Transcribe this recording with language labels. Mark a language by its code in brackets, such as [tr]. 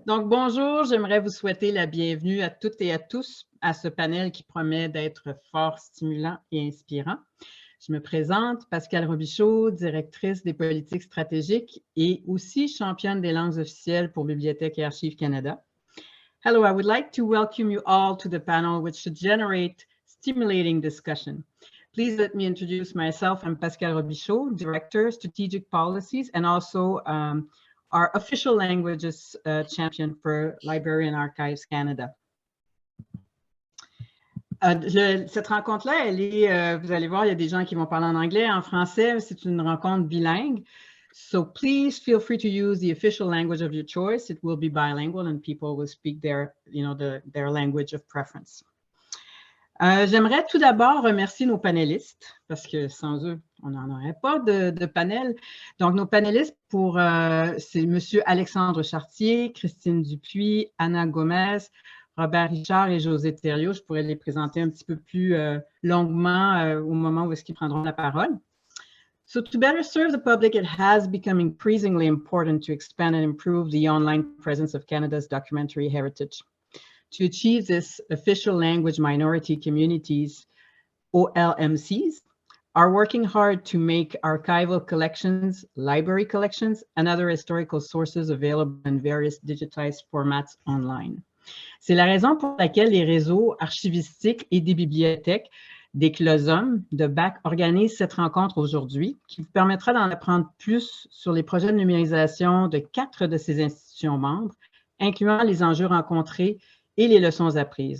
[fr] Donc, bonjour, j'aimerais vous souhaiter la bienvenue à toutes et à tous à ce panel qui promet d'être fort stimulant et inspirant. Je me présente, Pascale Robichaud, directrice des politiques stratégiques et aussi championne des langues officielles pour Bibliothèque et Archives Canada. [en] Hello, I would like to welcome you all to the panel which should generate stimulating discussion. Please let me introduce myself. I'm Pascale Robichaud, Director, Strategic Policies, and also our official languages champion for Library and Archives Canada. [fr] Cette rencontre-là, elle est, vous allez voir, il y a des gens qui vont parler en anglais, en français, c'est une rencontre bilingue. [en] So please feel free to use the official language of your choice. It will be bilingual and people will speak their language of preference. [fr] J'aimerais tout d'abord remercier nos panélistes, parce que sans eux, on n'en aurait pas de panel. Donc, nos panélistes, c'est M. Alexandre Chartier, Christine Dupuis, Anna Gomez, Robert Richard et José Thériault. Je pourrais les présenter un petit peu plus longuement au moment où est-ce qu'ils prendront la parole. [en] So to better serve the public, it has become increasingly important to expand and improve the online presence of Canada's documentary heritage. To achieve this, official language minority communities, OLMCs, are working hard to make archival collections, library collections, and other historical sources available in various digitized formats online. [fr] C'est la raison pour laquelle les réseaux archivistiques et des bibliothèques des CLOSOM de BAC organisent cette rencontre aujourd'hui, qui vous permettra d'en apprendre plus sur les projets de numérisation de 4 de ces institutions membres, incluant les enjeux rencontrés et les leçons apprises.